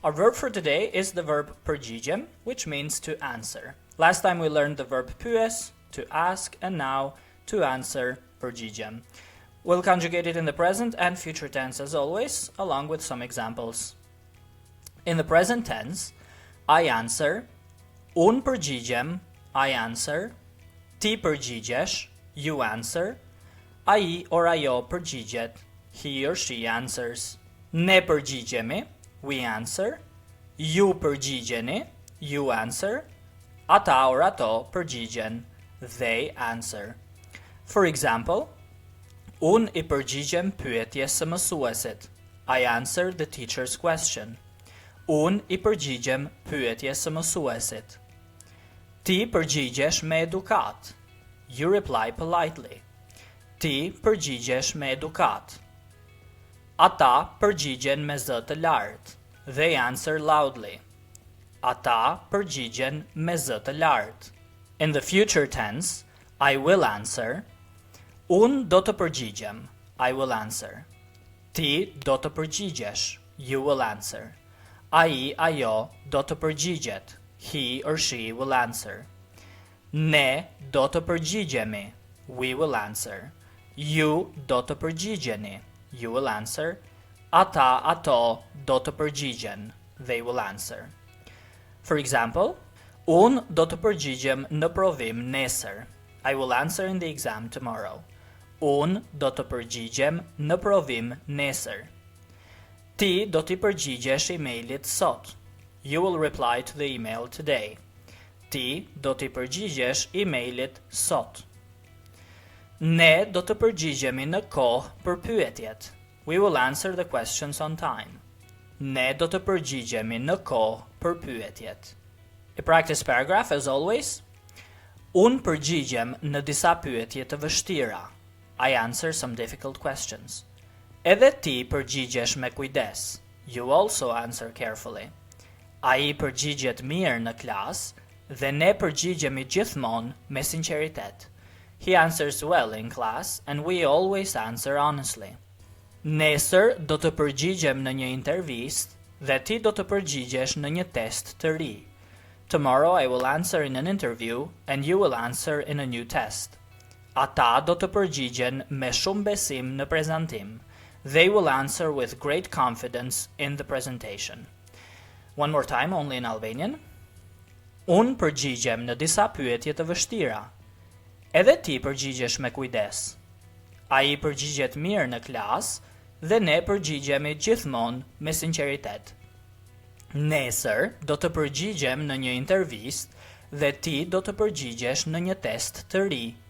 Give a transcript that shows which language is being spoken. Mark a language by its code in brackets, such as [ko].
[en] Our verb for today is the verb përgjigjem, which means to answer. Last time we learned the verb [sq] pyes, [en] to ask, and now to answer, [sq] përgjigjem. [en] We'll conjugate it in the present and future tense as always, along with some examples. In the present tense, I answer, [sq] unë përgjigjem, [en] I answer, [sq] ti përgjigjesh, [en] you answer, [sq] ai [en] or [sq] ajo përgjigjet, [en] he or she answers. [sq] Ne përgjigjemi, [en] we answer, [sq] ju përgjigjeni, [en] you answer, [sq] ata [en] or [sq] ato përgjigjen, [en] they answer. For example, [sq] unë I përgjigjem pyetjes së mësuesit. [en] I answer the teacher's question. [sq] Unë I përgjigjem pyetjes së mësuesit. Ti përgjigjesh me edukat. [en] You reply politely. [sq] Ti përgjigjesh me edukat. Ata përgjigjen me zë të lartë. [en] They answer loudly. [sq] Ata përgjigjen me zë të lartë. [en] In the future tense, I will answer. [sq] Unë do të përgjigjem. [en] I will answer. [sq] Ti do të përgjigjesh. [en] You will answer. [sq] Ai, ajo do të përgjigjet. [en] He or she will answer. [sq] Ne do të përgjigjemi. [en] We will answer. [sq] Ju do të përgjigjeni. [en] You will answer. [sq] Ata, ato do të përgjigjen. [en] They will answer. For example, [sq] unë do të përgjigjem në provim nesër. [en] I will answer in the exam tomorrow. [sq] Unë do të përgjigjem në provim nesër. Ti do t'i përgjigjesh emailit sot. [en] You will reply to the email today. [sq] Ti do t'i përgjigjesh emailit sot. Ne do të përgjigjemi në kohë për pyetjet. [en] We will answer the questions on time. [sq] Ne do të përgjigjemi në kohë për pyetjet. [en] A practice paragraph as always. [sq] Unë përgjigjem në disa pyetje të vështira. [en] I answer some difficult questions. [sq] Edhe ti përgjigjesh me kujdes. [en] You also answer carefully. [sq] Ai përgjigjet mirë në klas dhe ne përgjigjemi gjithmonë me sinqeritet. [en] He answers well in class and we always answer honestly. [sq] Nesër do të përgjigjem në një intervistë dhe ti do të përgjigjesh në një test të ri. [en] Tomorrow I will answer in an interview and you will answer in a new test. [sq] Ata do të përgjigjen me shumë besim në prezantim. [en] They will answer with great confidence in the presentation. One more time, only in Albanian. [sq] Unë përgjigjem në disa pyetje të vështira. Edhe ti përgjigjesh me kujdes. Ai përgjigjet mirë në klas dhe ne përgjigjemi gjithmonë me sinqeritet. Nesër do të përgjigjem në një intervistë dhe ti do të përgjigjesh në një test të ri.